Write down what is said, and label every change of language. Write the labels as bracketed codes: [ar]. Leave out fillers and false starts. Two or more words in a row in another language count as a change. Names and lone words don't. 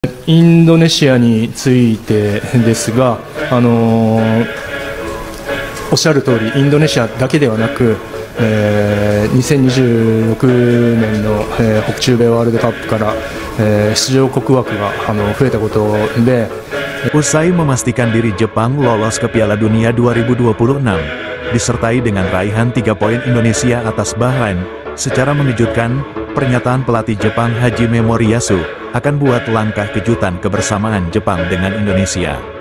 [ja] インドネシアについてですが、おっしゃる通り、インドネシアだけではなく、2026年の、北中米ワールドカップから、出場国枠が増えたことで、 [id] Usai memastikan diri Jepang lolos ke Piala Dunia 2026, disertai dengan raihan 3 poin Indonesia atas Bahrain, secara mengejutkan, pernyataan pelatih Jepang Hajime Moriyasu akan buat langkah kejutan kebersamaan Jepang dengan Indonesia.